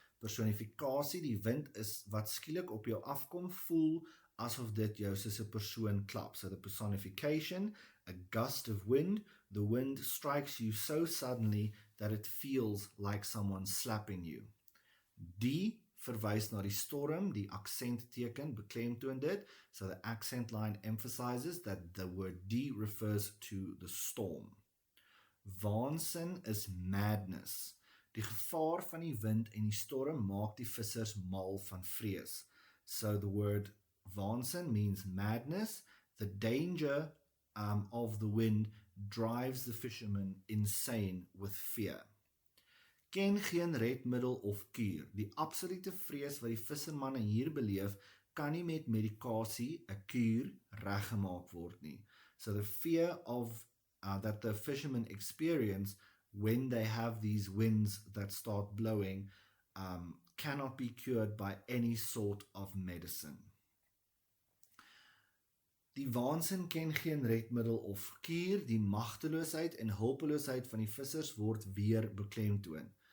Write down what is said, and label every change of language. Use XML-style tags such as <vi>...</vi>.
<af>Personifikasie, die wind is wat skielik op jou afkom, voel asof dit jou soos 'n persoon klap.</af> <en>So the personification, a gust of wind, the wind strikes you so suddenly that it feels like someone slapping you.</en> <af>Die verwys na die storm, die aksentteken beklemtoon dit,</af> <en>so the accent line emphasizes that the word die refers to the storm. Waansin is madness.</en> <af>Die gevaar van die wind en die storm maak die vissers mal van vrees.</af> <en>So the word waansin means madness. The danger of the wind drives the fishermen insane with fear.</en> <af>Ken geen redmiddel of kuur. Die absolute vrees wat die vissermanne hier beleef, kan nie met medikasie, 'n kuur, reggemaak word nie.</af> <en>So the fear of that the fishermen experience when they have these winds that start blowing cannot be cured by any sort of medicine.</en> <af>Die waansin ken geen redmiddel of kuur, die magteloosheid en hulpeloosheid van die vissers word weer beklemtoon.</af>